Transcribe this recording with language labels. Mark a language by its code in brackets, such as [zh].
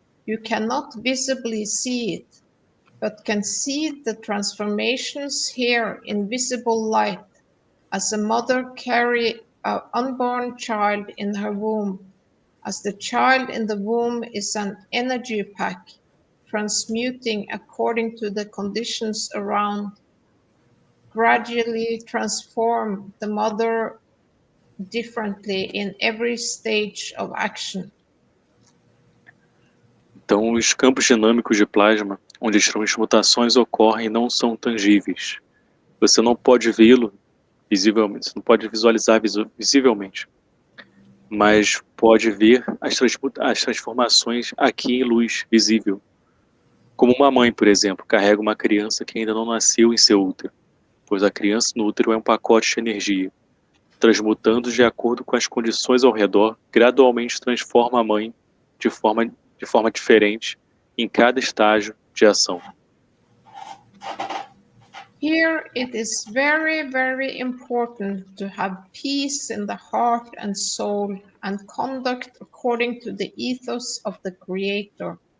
[en] You cannot visibly see it, but can see the transformations here in visible light, as a mother carries an unborn child in her womb, as the child in the womb is an energy pack, transmuting according to the conditions around, gradually transform the mother differently in every stage of action. [pt] Então, os campos dinâmicos de plasma, onde as transmutações ocorrem, não são tangíveis. Você não pode vê-lo visivelmente, você não pode visualizar visivelmente, mas pode ver as transformações aqui em luz visível. Como uma mãe, por exemplo, carrega uma criança que ainda não nasceu em seu útero, pois a criança no útero é um pacote de energia, transmutando de acordo com as condições ao redor, gradualmente transforma a mãe de forma diferente em cada estágio de ação. [en] Here it is very, very important to have peace in the heart and soul and conduct according to the ethos of the Creator.